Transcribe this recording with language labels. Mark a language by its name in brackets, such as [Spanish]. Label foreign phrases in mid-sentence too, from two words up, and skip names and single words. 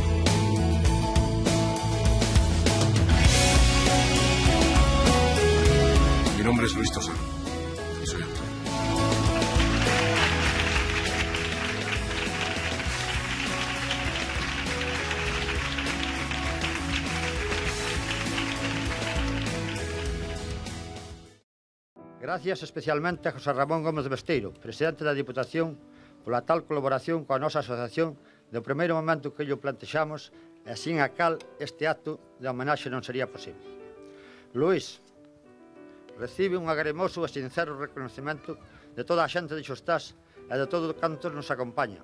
[Spanish] Mi nombre es Luis Tosar y soy actor. [Galician] Gracias especialmente a José Ramón Gómez Besteiro, presidente da Diputación, pola tal colaboración coa nosa asociación do primeiro momento que llo plantexamos e sin a cal este acto de homenaxe non sería posible. Luís, recibe un agremoso e sincero reconocemento de toda a xente de Xostás e de todo canto nos acompaña.